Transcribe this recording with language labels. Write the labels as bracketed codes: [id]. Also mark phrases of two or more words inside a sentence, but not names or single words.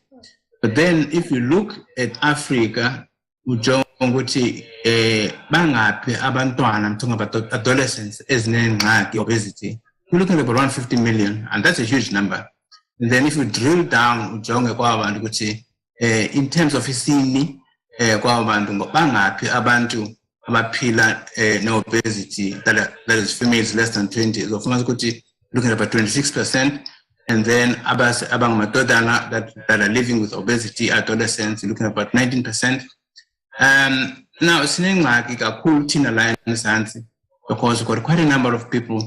[en] But then, if you look at Africa, I'm talking about adolescents as obesity. We're looking at about 150 million, and that's a huge number. And then if you drill down, in terms of [zu] isini, abantu abaphila no-obesity, [en] that is females less than 20, so looking at about 26%, and then abang that are living with obesity, adolescents, looking at about 19%. Now, because we've got quite a number of people.